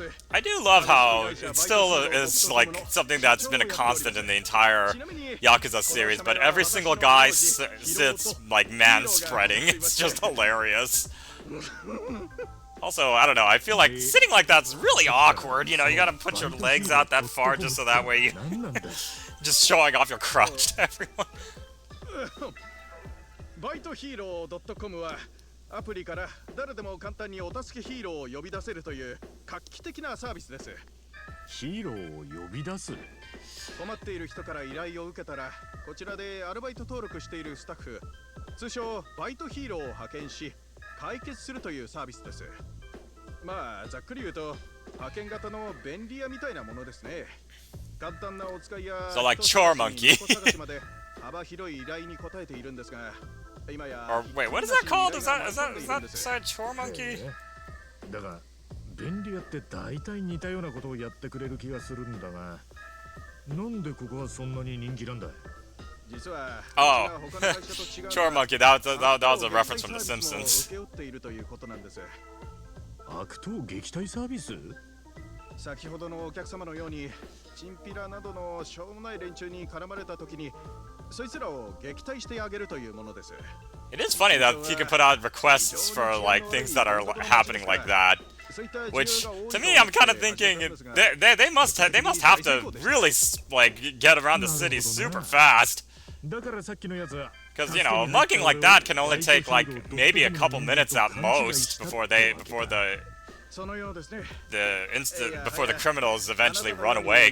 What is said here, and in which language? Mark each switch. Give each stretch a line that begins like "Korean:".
English: I do love how it still is like something that's been a constant in the entire Yakuza series, but every single guy sits like man-spreading. It's just hilarious. Also, I don't know, I feel like sitting like that's really awkward, you know, you gotta put your legs out that far just so that way you... just showing off your crotch to everyone.
Japanese: バイトヒーロー .com はアプリから誰でも簡単にお助けヒーローを呼び出せるという画期的なサービスです。ヒーローを呼び出す？困っている人から依頼を受けたら、こちらでアルバイト登録しているスタッフ、通称バイトヒーローを派遣し、解決するというサービスです。まあざっくり言うと派遣型の便利屋みたいなものですね。簡単なお使いや
English: So like chore monkey.
Japanese: 幅広い依頼に応えているんですが。
English: Or wait, what is that called? Is that chore monkey?
Japanese: だが便利屋って大体似たようなことをやってくれる気がするんだが、なんでここはそんなに人気なんだ？実は
English: Oh, chore monkey. That was a reference from The Simpsons.
Japanese: 悪党撃退サービス？先ほどのお客様のようにチンピラなどのしょうもない連中に絡まれた時に。そいつらを撃退してあげるというものです。
English: It is funny that he can put out requests for like things that are happening like that. Which to me, I'm kind of thinking they must have to really like get around the city super fast. Because you know, mugging like that can only take like maybe a couple minutes at most before the criminals eventually run away.